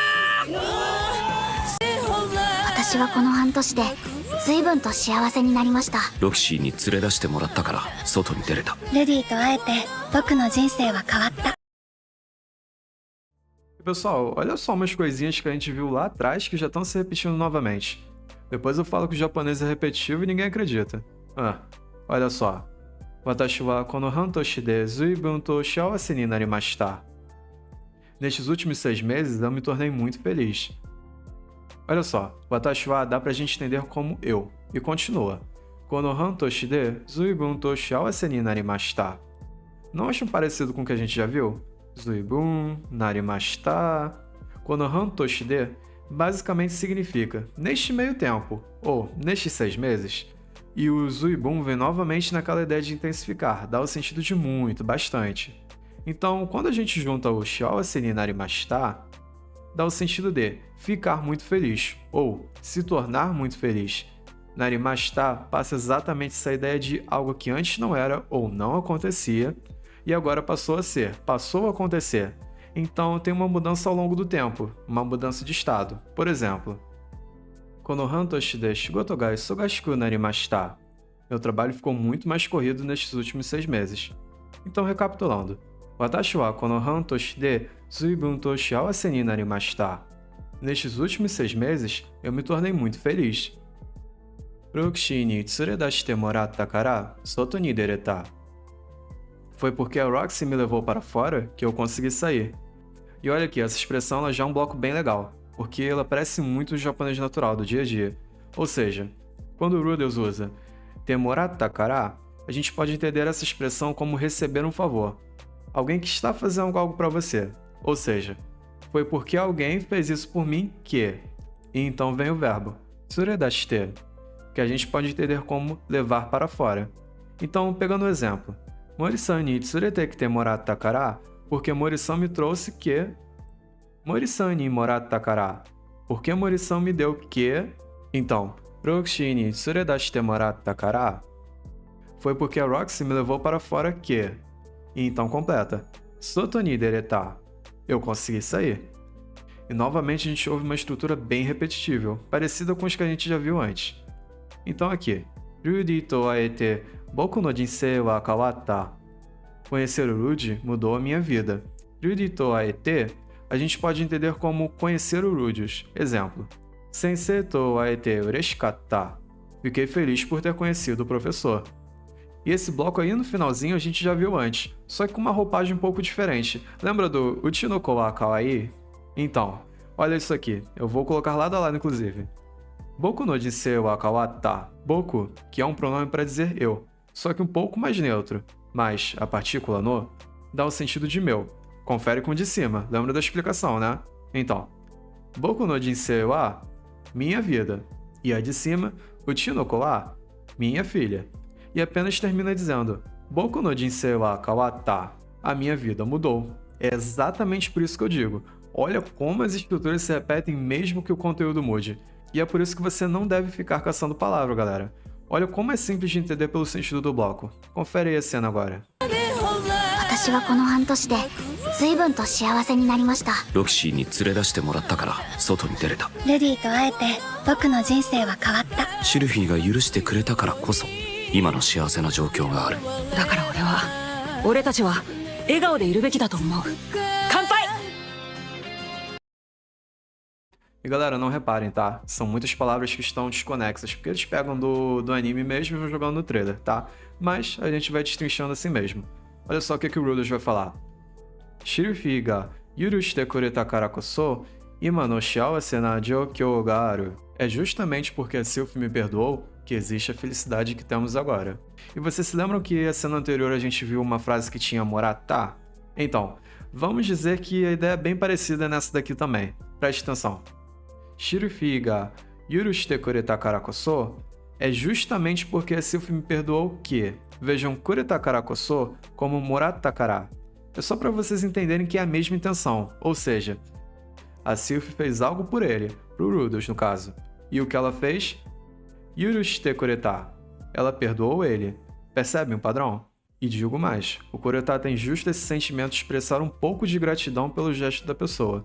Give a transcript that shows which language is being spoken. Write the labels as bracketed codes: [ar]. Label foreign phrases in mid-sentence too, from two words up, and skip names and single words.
[ja] 私はこの半年で随分と幸せになりました。ロキシーに連れ出してもらったから外に出れた。ルディと会えて僕の人生は変わった。 [pt] Pessoal, olha só umas coisinhas que a gente viu lá atrás que já estão se repetindo novamente. Depois eu falo que o japonês é repetitivo e ninguém acredita. Olha só. [ja] 私はこの半年で随分と幸せになりました. [pt] Nestes últimos 6 meses, eu me tornei muito feliz. Olha só, [ja] 私は [pt] dá pra gente entender como eu. E continua. [ja] この半年で随分と幸せになりました. [pt] Não acham parecido com o que a gente já viu? [ja] 随分、なりました. この半年で [pt] basicamente significa neste meio tempo, ou nestes 6 meses. E o zuibun vem novamente naquela ideia de intensificar, dá o sentido de muito, bastante. Então, quando a gente junta o [ja] 幸せになりました, [pt] dá o sentido de ficar muito feliz, ou se tornar muito feliz. Narimashita passa exatamente essa ideia de algo que antes não era ou não acontecia, e agora passou a ser, passou a acontecer. Então tem uma mudança ao longo do tempo, uma mudança de estado. Por exemplo, [ja] この半年で仕事が忙しくなりました. [pt] Meu trabalho ficou muito mais corrido nestes últimos 6 meses. Então, recapitulando. [ja] 私はこの半年で随分と幸せになりました. [pt] Nestes últimos 6 meses, eu me tornei muito feliz. [ja] ロキシーに連れ出してもらったから外に出れた. [pt] Foi porque a Roxy me levou para fora que eu consegui sair. E olha aqui, essa expressão ela já é um bloco bem legal, porque ela parece muito o japonês natural do dia a dia. Ou seja, quando o Rudels usa [ja] てもらったから, [pt] a gente pode entender essa expressão como receber um favor. Alguém que está fazendo algo para você. Ou seja, foi porque alguém fez isso por mim que... E então vem o verbo tsuredashite, que a gente pode entender como levar para fora. Então, pegando o exemplo, [ja] 森さんに連れてきてもらったから, [pt] porque Mori-san me trouxe que... [ja] 森さんにもらったから, [pt] porque Mori-san me deu que... Então, [ja] ロキシーに連れ出してもらったから, [pt] foi porque a Roxy me levou para fora que... E então completa. [ja] 外に出れた, [pt] eu consegui sair. E novamente a gente ouve uma estrutura bem repetitível, parecida com os que a gente já viu antes. Então aqui, [ja] ルディと会えて僕の人生は変わった. [pt] Conhecer o Rudy mudou a minha vida. [ja] ルディと会えて [pt] a gente pode entender como conhecer o Rudius. [ja] Exemplo, 先生と会えて嬉しかった. [pt] Fiquei feliz por ter conhecido o professor. E esse bloco aí no finalzinho a gente já viu antes, só que com uma roupagem um pouco diferente. Lembra do [ja] うちの子は可愛い? [pt] Então, olha isso aqui, eu vou colocar lado a lado inclusive. [ja] 僕の人生は変わった. [pt] Boku, que é um pronome para dizer eu, só que um pouco mais neutro. Mas a partícula no dá o sentido de meu. Confere com o de cima, lembra da explicação, né? Então, [ja] 僕の人生は, [pt] minha vida. E a de cima, [ja] うちの子は, [pt] minha filha. E apenas termina dizendo [ja] 僕の人生は変わった. [pt] A minha vida mudou. É exatamente por isso que eu digo. Olha como as estruturas se repetem mesmo que o conteúdo mude. E é por isso que você não deve ficar caçando palavra, galera. Olha como é simples de entender pelo sentido do bloco. Confere aí a cena agora. [ja] 私はこの半年で随分と幸せになりました。ロキシーに連れ出してもらったから外に出れた。ルディと会えて僕の人生は変わった。シルフィーが許してくれたからこそ今の幸せな状況がある。だから俺たちは笑顔でいるべきだと思う。乾杯。 [pt] E galera, não reparem, tá? São muitas palavras que estão desconexas, porque eles pegam do anime mesmo e vão jogando no trailer, tá? Mas a gente vai destrinchando assim mesmo. Olha só o que o Rudels vai falar. [ja] シルフィーが許してくれたからこそ今の幸せな状況がある. [pt] É justamente porque a Sylph me perdoou que existe a felicidade que temos agora. E vocês se lembram que a cena anterior a gente viu uma frase que tinha moratá? Então, Vamos dizer que a ideia é bem parecida nessa daqui também. Preste atenção. [ja] シルフィーが許してくれたからこそ [pt] é justamente porque a Sylphie me perdoou que, vejam [ja] くれたからこそ [pt] como [ja] もらったから. [pt] É só para vocês entenderem que é a mesma intenção, ou seja, a Sylphie fez algo por ele, pro Rudolph no caso. E o que ela fez? [ja] 許してくれた. [pt] Ela perdoou ele. Percebem o padrão? E digo mais, o kureta tem justo esse sentimento de expressar um pouco de gratidão pelo gesto da pessoa.